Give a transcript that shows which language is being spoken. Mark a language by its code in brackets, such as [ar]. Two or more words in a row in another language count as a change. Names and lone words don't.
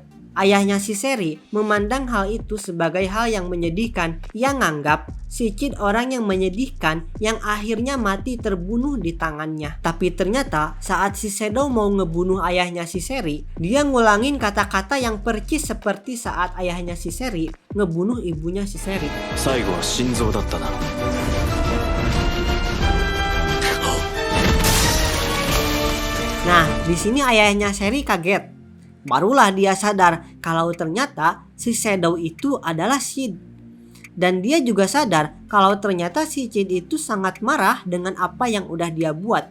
[id] Ayahnya si Seri memandang hal itu sebagai hal yang menyedihkan. Ia nganggap si Chid orang yang menyedihkan yang akhirnya mati terbunuh di tangannya. Tapi ternyata saat si Shadow mau ngebunuh ayahnya si Seri, dia ngulangin kata-kata yang percis seperti saat ayahnya si Seri ngebunuh ibunya si Seri. [ja] 最後は心臓だったな [id] Nah, di sini ayahnya Seri kaget. Barulah dia sadar kalau ternyata si Shadow itu adalah Chid. Dan dia juga sadar kalau ternyata si Chid itu sangat marah dengan apa yang udah dia buat.